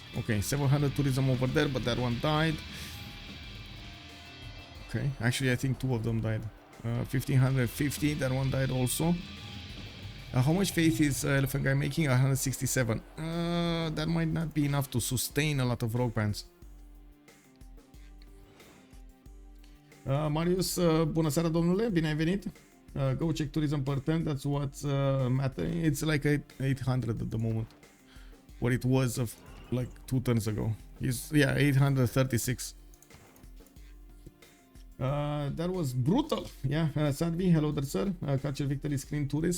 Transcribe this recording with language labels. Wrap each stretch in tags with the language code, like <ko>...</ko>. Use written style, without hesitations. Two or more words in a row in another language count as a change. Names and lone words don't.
<en>Okay, 700 tourism over there, but that one died. Okay, actually I think 2 of them died. 1550, that one died also. How much faith is Elaphantguy making? 167. That might not be enough to sustain a lot of rogue bands.</en> <ro>Marius, bună seara domnule, bine ai venit.</ro> <en>Go check tourism per turn, that's what's mattering. It's like 800 at the moment. What it was of like 2 turns ago. Yeah, 836. That was brutal. Yeah, Sadvi, hello there, sir. Culture victory screen tourist.</en>